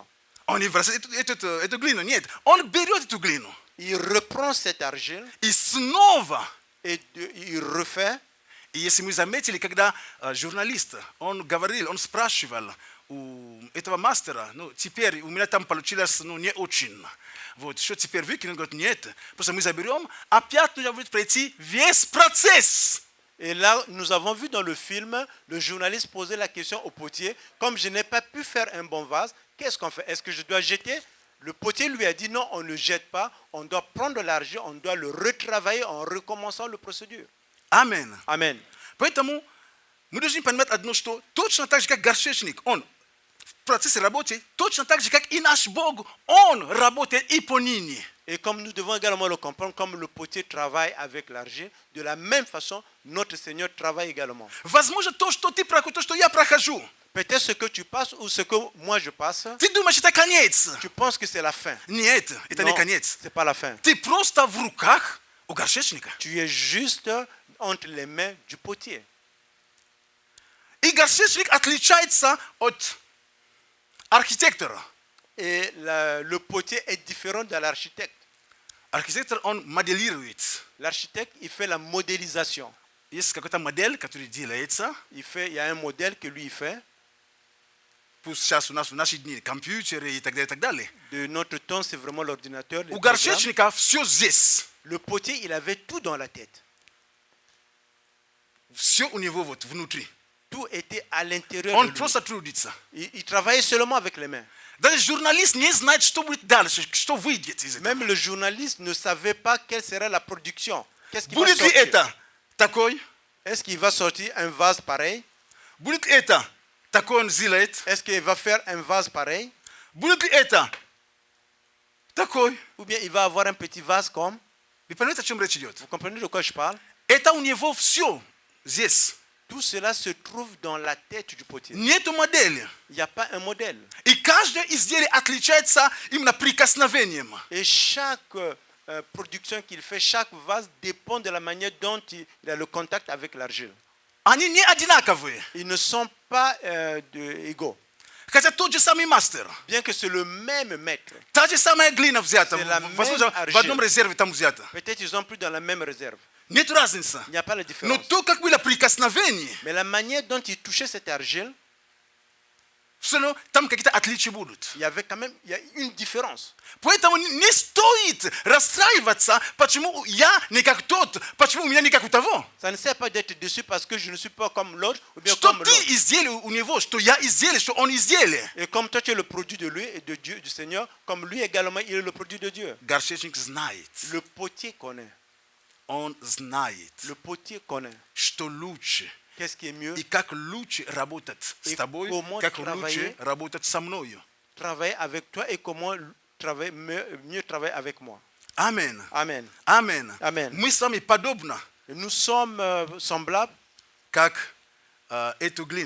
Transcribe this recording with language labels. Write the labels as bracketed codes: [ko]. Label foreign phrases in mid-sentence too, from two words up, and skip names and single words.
[ru] Он не выбрасывает эту глину, нет. Он берет эту глину. [fr] Il reprend cette argile [ru] И снова. [fr] et il refait. [ru] И если мы заметили, когда журналист, он говорил, он спрашивал у этого мастера, ну, теперь у меня там получилось, ну, не очень. Вот, что теперь выкинуть? Он говорит, нет, просто мы заберем, опять нужно будет пройти весь процесс. [fr] Et là, nous avons vu dans le film, le journaliste posait la question au potier, comme je n'ai pas pu faire un bon vase, qu'est-ce qu'on fait? Est-ce que je dois jeter? Le potier lui a dit non, on ne jette pas, on doit prendre l'argile, on doit le retravailler en recommençant la procédure. Amen. Amen. [ru] Поэтому мы должны понимать одно, что точно так же, как горшечник, он в процессе работы, точно так же, как и наш Бог, он работает и по ныне. [fr] Et comme nous devons également le comprendre, comme le potier travaille avec l'argile, de la même façon, notre Seigneur travaille également. [ru] Возможно, то, что ты проходишь, то, что я прохожу, [fr] Peut-être ce que tu passes ou ce que moi je passe, [ru] ты думаешь, это конец. [fr] tu penses que c'est la fin. [ru] Нет, это не [fr] Non, [ru] конец. [fr] c'est pas la fin. [ru] Ты просто в руках у горшечника. [fr] Tu es juste entre les mains du potier. [ru] И горшечник отличается от архитектора. [fr] Et le potier est différent de l'architecte. [ru] Архитектор, он моделирует. [fr] L'architecte, il fait la modélisation. [ru] Есть какая-то модель, которая делается. [fr] Il y a un modèle que lui il fait. [ru] Пусть сейчас у нас в наши дни компьютеры и так далее, и так далее. [fr] De notre temps, c'est vraiment l'ordinateur. les [ru] У [fr] programmes. [ru] горшечника все здесь. [fr] Le potier, il avait tout dans la tête. [ru] Все у него вот внутри. [fr] Tout était à l'intérieur [ru] Он [fr] de lui. [ru] просто трудится. [fr] Il travaillait seulement avec les mains. [ru] Даже журналист не знает, что будет дальше, что выйдет из этого. [fr] Même le journaliste ne savait pas quelle serait la production. Qu'est-ce qui va [ru] Будет ли [fr] sortir? [ru] это такой? [fr] Est-ce qu'il va sortir un vase pareil? [ru] Будет ли это такой он сделает? [fr] Est-ce qu'il va faire un vase pareil? [ru] Будет ли это такой? [fr] Ou bien il va avoir un petit vase comme? [ru] Вы понимаете, о чем речь идет? [fr] Vous comprenez de quoi je parle? [ru] Это у него все здесь. [fr] Tout cela se trouve dans la tête du potier. [ru] Нету модели. [fr] Il n'y a pas un modèle. [ru] И каждое изделие отличается именно прикосновением. [fr] Et chaque production qu'il fait, chaque vase dépend de la manière dont il a le contact avec l'argile. [ru] Они не одинаковые. [fr] Ils ne sont pas égaux. [ru] Хотя тот же самый мастер. [fr] Bien que c'est le même maître. [ru] Та же самая глина взята. [fr] C'est la [ru] Возможно, [fr] même [ru] в одном резерве там взята. [fr] Peut-être ils ont plus dans la même réserve. [ru] Нет разницы. [fr] Il n'y a pas la [ru] Но [fr] différence. [ru] то, как было прикосновение, [fr] Mais la manière dont il touchait cette argile, [ru] все равно там какие-то отличия будут. [fr] il y a une différence. [ru] Поэтому не стоит расстраиваться, почему я не как тот, почему у меня не как у того. [fr] Ça ne sert pas d'être déçu parce que je ne suis pas comme l'autre ou bien [ru] Что [fr] comme [ru] ты [fr] l'autre. [ru] изделие у него, что я изделие, что он изделие. [fr] Et comme toi tu es le produit de lui et de Dieu, du Seigneur, comme lui également il est le produit de Dieu. [ru] Горшечник знает, [fr] Le potier connaît. [ru] он знает, [fr] Le potier connaît. [ru] что лучше. [fr] Qu'est-ce qui est mieux? [ru] И как лучше работать с И тобой, [fr] comment [ru] как [fr] travailler. [ru] лучше работать со мною. [fr] Travailler avec toi et comment mieux travailler avec moi. [ru] Амин. [fr] Amen. [ru] Амин. [fr] Amen. [ru] Мы с вами подобно, [fr] Et nous sommes semblables [ru] как эту глину,